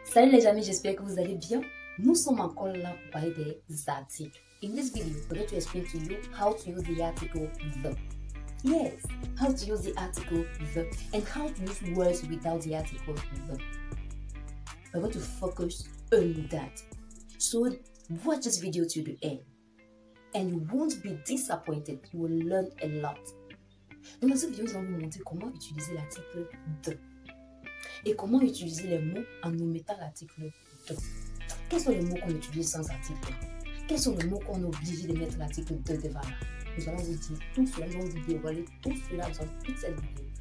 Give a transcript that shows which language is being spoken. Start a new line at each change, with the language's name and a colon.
French: Salut les amis, j'espère que vous allez bien. Nous sommes encore là pour parler des articles.
English: In this video, we're going to explain to you how to use the article the. Yes, how to use the article the and how to use words without the article the. We're going to focus on that. So watch this video to the end and you won't be disappointed. You will learn a lot.
French: Donc dans cette vidéo, nous allons vous montrer comment utiliser l'article the et comment utiliser les mots en omettant l'article de. Quels sont les mots qu'on utilise sans article? Quels sont les mots qu'on est obligé de mettre l'article de devant là? Nous allons vous dire tout cela, nous allons vous dévoiler tout cela dans toute cette vidéo.